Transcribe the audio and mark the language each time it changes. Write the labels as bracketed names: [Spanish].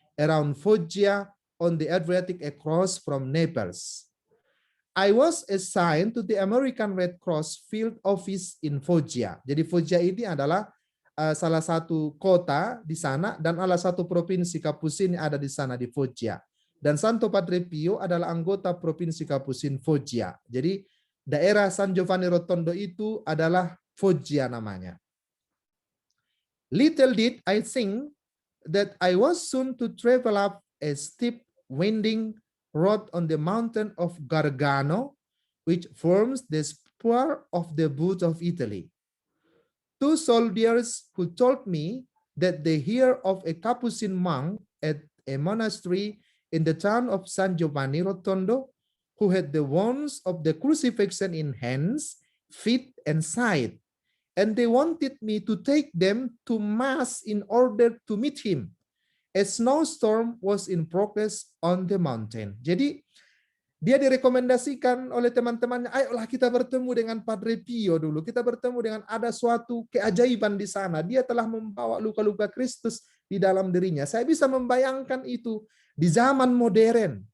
[English] around Foggia on the Adriatic across from Naples. I was assigned to the American Red Cross Field Office in Foggia. [Indonesian] Jadi Foggia ini adalah salah satu kota di sana dan salah satu provinsi Kapusin ada di sana di Foggia. Dan Santo Padre Pio adalah anggota provinsi Kapusin Foggia. Jadi daerah San Giovanni Rotondo itu adalah Foggia namanya. [English] Little did I think that I was soon to travel up a steep, winding road on the mountain of Gargano, which forms the spur of the boot of Italy. Two soldiers who told me that they hear of a Capuchin monk at a monastery in the town of San Giovanni Rotondo, who had the wounds of the crucifixion in hands, feet, and side, and they wanted me to take them to Mass in order to meet him. A snowstorm was in progress on the mountain. [Indonesian] Jadi dia direkomendasikan oleh teman-temannya, ayolah kita bertemu dengan Padre Pio dulu. Kita bertemu dengan ada suatu keajaiban di sana. Dia telah membawa luka-luka Kristus di dalam dirinya. Saya bisa membayangkan itu di zaman modern.